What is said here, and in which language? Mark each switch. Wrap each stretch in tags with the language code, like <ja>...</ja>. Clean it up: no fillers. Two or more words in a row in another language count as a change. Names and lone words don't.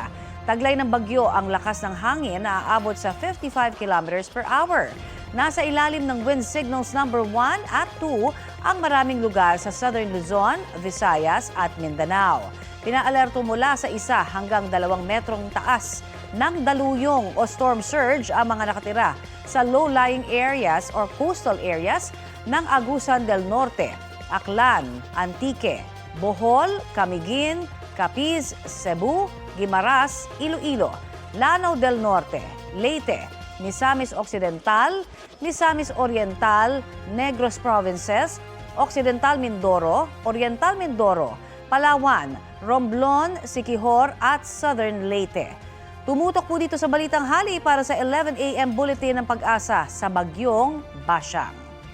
<tl>Taglay ng bagyo ang lakas ng hangin na aabot sa 55</tl> <en>kilometers per hour.</en> <tl>Nasa ilalim ng</tl> <en>wind signals number</en> <tl>1 at 2 ang maraming lugar sa Southern Luzon, Visayas at Mindanao. Pinaalerto mula sa 1 hanggang 2 metrong taas ng daluyong o</tl> <en>storm surge</en> <tl>ang mga nakatira sa</tl> <en>low-lying areas or coastal areas</en> <tl>ng Agusan del Norte, Aklan, Antique, Bohol, Camiguin, Capiz, Cebu, Guimaras, Iloilo, Lanao del Norte, Leyte, Misamis Occidental, Misamis Oriental, Negros Provinces, Occidental Mindoro, Oriental Mindoro, Palawan, Romblon, Siquijor at Southern Leyte. Tumutok po dito sa Balitang Hali para sa 11 a.m. Bulletin ng Pag-asa sa bagyong Basyang.</tl>